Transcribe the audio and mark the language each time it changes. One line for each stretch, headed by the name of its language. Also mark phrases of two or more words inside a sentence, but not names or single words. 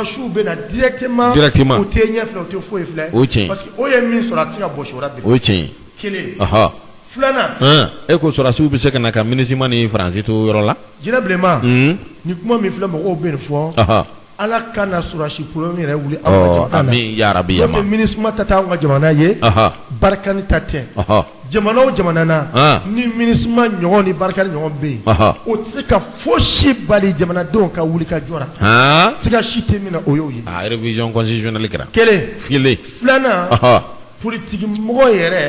Bambara: sɔrɔdasiw bɛ na directement o tɛ ɲɛ filɛ o tɛ foyi filɛ o ye tiɲɛ parce que o ye min sɔrɔ a tɛ se ka bɔsi o la bi o ye tiɲɛ kelen filanan e ko sɔrɔdasiw bɛ se ka na ka MINUSMA ni Faransi to yɔrɔ la jinɛ bilenman ni kuma min filɛ mɔgɔw bɛ nin fɔ ala ka na sɔrɔdasi problème yɛrɛ wuli anw ka jamana na
Arabic: آمين يا ربي
Bambara: yama MINUSMA ta tɛ anw ka jamana ye barikani ta tɛ jamana o jamana na ni ministre ɲɔgɔn ni barika ɲɔgɔn bɛ yen o tɛ se ka fosi bali jamanadenw ka wuli ka jɔra siga si tɛ min na o y'o ye
French: révision constitutionnelle kɛra
Bambara: kelen filanan politiki mɔgɔ yɛrɛ